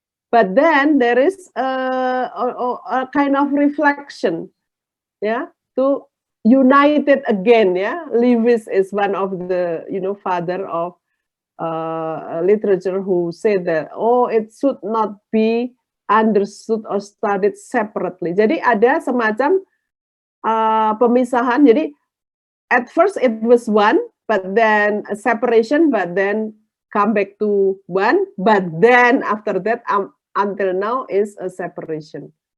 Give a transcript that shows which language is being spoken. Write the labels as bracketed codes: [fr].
[en] But then there is a kind of reflection, yeah, to unite it again, yeah. Lewis is one of the, you know, father of literature who said that, oh, it should not be understood or studied separately. [id] Jadi ada semacam pemisahan. [en] Jadi at first it was one, but then a separation, but then come back to one, but then after that until now is a separation.